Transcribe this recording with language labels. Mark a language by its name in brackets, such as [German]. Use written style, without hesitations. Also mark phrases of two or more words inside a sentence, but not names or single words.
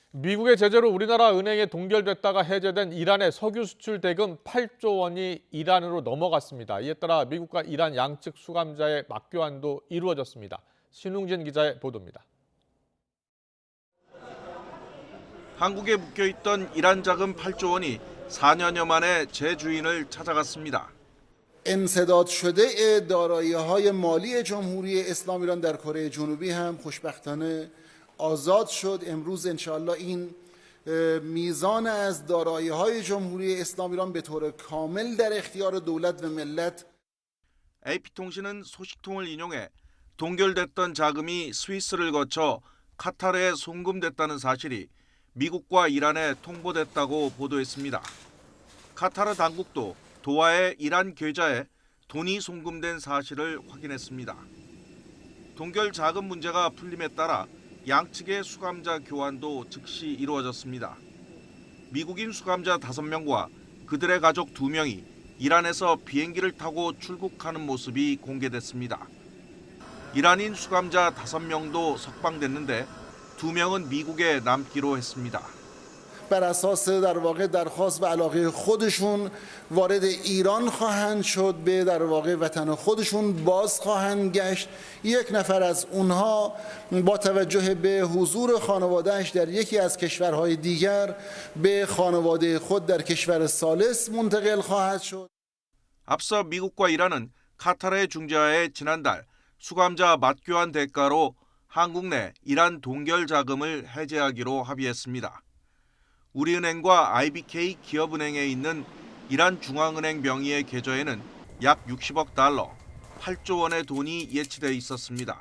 [Korean] 미국의 제재로 우리나라 은행에 동결됐다가 해제된 이란의 석유 수출 대금 8조 원이 이란으로 넘어갔습니다. 이에 따라 미국과 이란 양측 수감자의 맞교환도 이루어졌습니다. 신웅진 기자의 보도입니다. 한국에 묶여있던 이란 자금 8조 원이 4년여 만에 재주인을 찾아갔습니다. [Persian] انسداد شده دارایی‌های مالی جمهوری اسلامی ایران در کره جنوبی هم خوشبختانه آزاد شد. امروز انشاءالله این میزان از دارایی‌های جمهوری اسلامی ایران به طور کامل در اختیار دولت و ملت. [Korean] AP통신은 소식통을 인용해 동결됐던 자금이 스위스를 거쳐 카타르에 송금됐다는 사실이 미국과 이란에 통보됐다고 보도했습니다. 카타르 당국도 도하의 이란 계좌에 돈이 송금된 사실을 확인했습니다. 동결 자금 문제가 풀림에 따라 양측의 수감자 교환도 즉시 이루어졌습니다. 미국인 수감자 5명과 그들의 가족 2명이 이란에서 비행기를 타고 출국하는 모습이 공개됐습니다. 이란인 수감자 5명도 석방됐는데 2명은 미국에 남기로 했습니다. [Persian] بر اساس در واقع درخواست و علاقه خودشون وارد ایران خواهند شد، به در واقع وطن خودشون باز خواهند گشت. یک نفر از اونها با توجه به حضور خانواده‌اش در یکی از کشورهای دیگر به خانواده خود در کشور ثالث منتقل خواهد شد. [Korean] 앞서 미국과 이란은 카타르의 중재하에 지난달 수감자 맞교환 대가로 한국 내 이란 동결 자금을 해제하기로 합의했습니다. 우리은행과 IBK 기업은행에 있는 이란 중앙은행 명의의 계좌에는 약 60억 달러, 8조 원의 돈이 예치돼 있었습니다.